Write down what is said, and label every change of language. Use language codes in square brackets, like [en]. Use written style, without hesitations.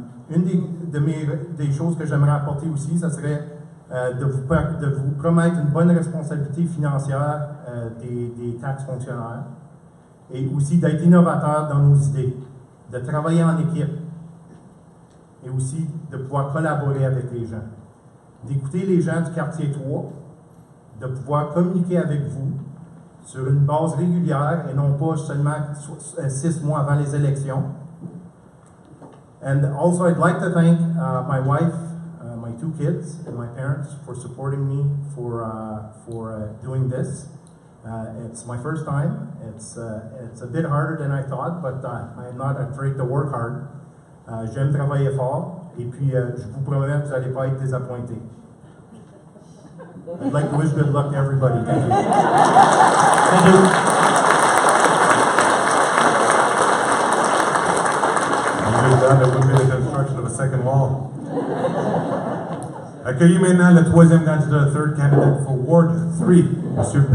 [fr] Une des choses que j'aimerais apporter aussi, ça serait de vous promettre une bonne responsabilité financière des taxes fonctionnaires et aussi d'être innovateur dans nos idées, de travailler en équipe et aussi de pouvoir collaborer avec les gens, d'écouter les gens du quartier 3, de pouvoir communiquer avec vous sur une base régulière et non pas seulement 6 mois avant les élections. [en] And also I'd like to thank my wife, my 2 kids, and my parents for supporting me for doing this. It's my first time. It's a bit harder than I thought, but I'm not afraid to work hard. [fr] J'aime travailler fort, et puis je vous promets que vous n'allez pas être désappointés. [en] I'd like to wish good luck to everybody. Thank you. Thank you. There will be the construction of a second wall. [fr] Accueillez maintenant le troisième candidat, [en] third candidate for Ward 3, [fr] M.